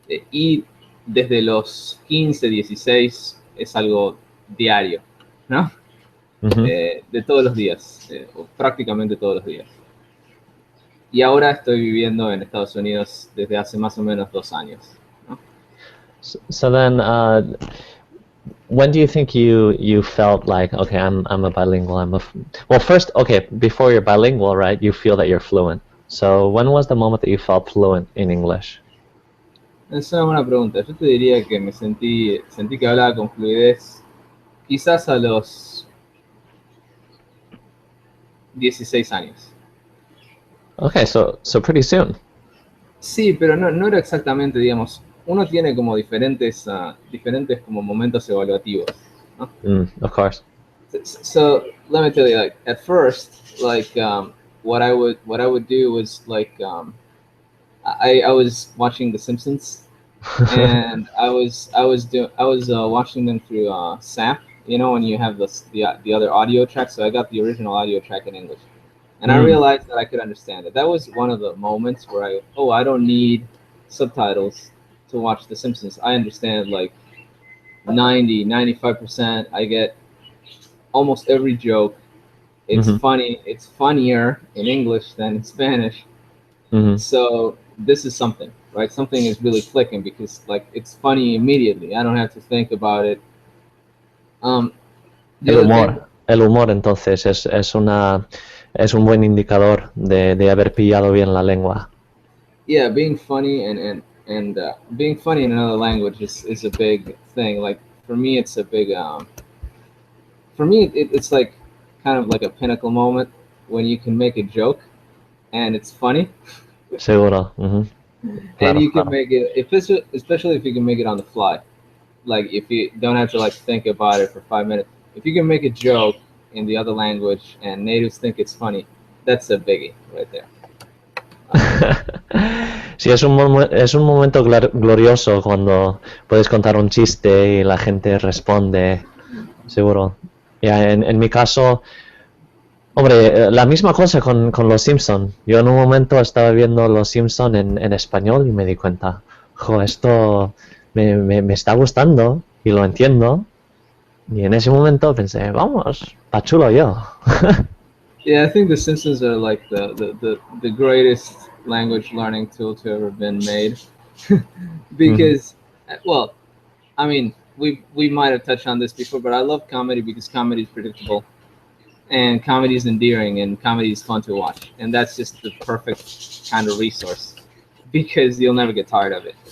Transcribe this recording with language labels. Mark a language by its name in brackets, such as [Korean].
[Spanish] Y desde los 15, 16 es algo diario, ¿no? De todos los días, prácticamente todos los días. Y ahora estoy viviendo en Estados Unidos desde hace más o menos 2 años, ¿no? [English] So then, when do you think you felt like, okay, I'm a bilingual? Well, first, okay, before you're bilingual, right? You feel that you're fluent. So when was the moment that you felt fluent in English? [Spanish] Es una buena pregunta. Yo te diría que me sentí que hablaba con fluidez quizás a los 16 años. [English] Okay, so pretty soon. [Spanish] Sí, pero no era exactamente, digamos, uno tiene como diferentes como momentos evaluativos, ¿no? [English] Of course. So let me tell you, like at first, like what I would do was like I was watching The Simpsons, and I was watching them through SAP. You know, when you have the other audio track. So I got the original audio track in English. And I realized that I could understand it. That was one of the moments where I don't need subtitles to watch The Simpsons. I understand like 95%. I get almost every joke. It's funny. It's funnier in English than in Spanish. So this is something, right? Something is really clicking because like it's funny immediately. I don't have to think about it. [Spanish] El humor entonces es un buen indicador de haber pillado bien la lengua. [English] Yeah, being funny and being funny in another language is a big thing. Like for me, it's a big. For me, it's like kind of like a pinnacle moment when you can make a joke and it's funny. [Spanish] Seguro. [English] And you can make it, especially if you can make it on the fly. Like if you don't have to like think about it for 5 minutes. If you can make a joke in the other language and natives think it's funny, that's a biggie right there. [Spanish] Sí, es un momento glorioso cuando puedes contar un chiste y la gente responde, seguro. En mi caso, hombre, la misma cosa con Los Simpson. Yo en un momento estaba viendo Los Simpson en español y me di cuenta, esto me está gustando y lo entiendo. Y en ese momento pensé, vamos, pa' chulo yo. [English] Yeah, I think The Simpsons are like the greatest language learning tool to ever been made. Because, well, I mean, we might have touched on this before, but I love comedy because comedy is predictable. And comedy is endearing and comedy is fun to watch. And that's just the perfect kind of resource because you'll never get tired of it.